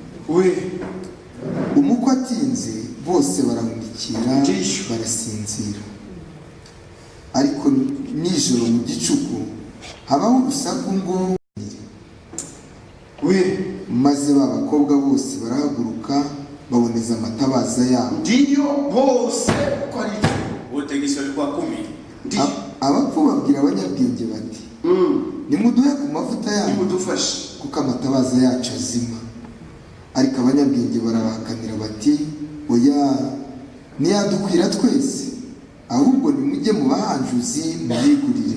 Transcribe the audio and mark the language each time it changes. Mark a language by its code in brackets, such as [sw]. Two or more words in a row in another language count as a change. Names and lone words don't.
[rw] Umukwe atinze bose barahumikira barasinzira. Ariko nijoro mu gicuku habaho urusaku ngo maze ba bakobwa bose barahaguruka baboneza amatabaza yabo. [sw] Ndiyo bose kwa wote gisi walikuwa 10. [rw] Abapfu babwira abanyabwenge bati nimuduhe ku mavuta yacu nimudufashe kuko amatabaza yacu azima. Ariko abanyabwenge barabakanira bati oya ntiyadukwira twese, ahubwo nimujye mu bahanjuzi mubigurire.